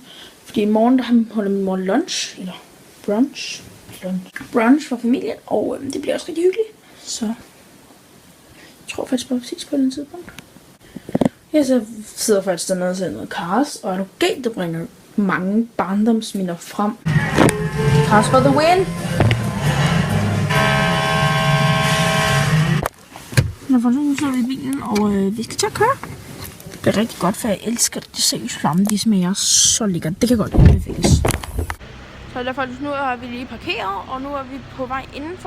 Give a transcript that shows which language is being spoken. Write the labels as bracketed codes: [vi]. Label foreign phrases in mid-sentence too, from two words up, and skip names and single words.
[da] Fordi i morgen, der holder min mor lunch, eller brunch for familien, og det bliver også rigtig hyggeligt. Så jeg tror faktisk præcis på den tidspunkt. Jeg så sidder faktisk dernede og ser noget Cars, og er du galt, der bringer mange barndomsminder frem. [en] Cars for the win! [da] Nu sidder vi i bilen, og vi skal til at køre. Det bliver rigtig godt, for jeg elsker det. Seriøst Flamme, de smager så lækkert. Det kan godt anbefales. Så derfor nu har vi lige parkeret, og nu er vi på vej indenfor.